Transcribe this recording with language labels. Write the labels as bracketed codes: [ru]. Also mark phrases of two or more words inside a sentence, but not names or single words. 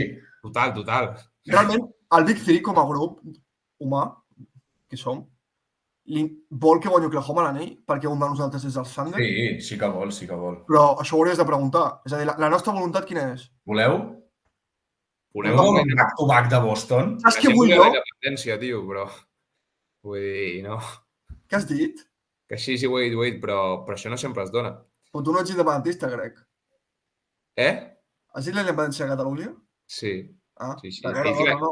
[ca] Total. Realment, el Big Three com a grup humà, que som, vol que guanyi Oklahoma l'anell perquè un de nosaltres és el Thunder? Sí que vol. Però això ho hauries de preguntar. És a dir, la nostra voluntat quina és? Voleu? Voleu un back-to-back de Boston? Saps què vull jo? La independència, tio, però... Vull dir, no. Què has dit? Que sí, ho he dit, però això no sempre es dona. Però tu no ets independentista, crec. Has dit la independència de Catalunya? Sí. Sí. No.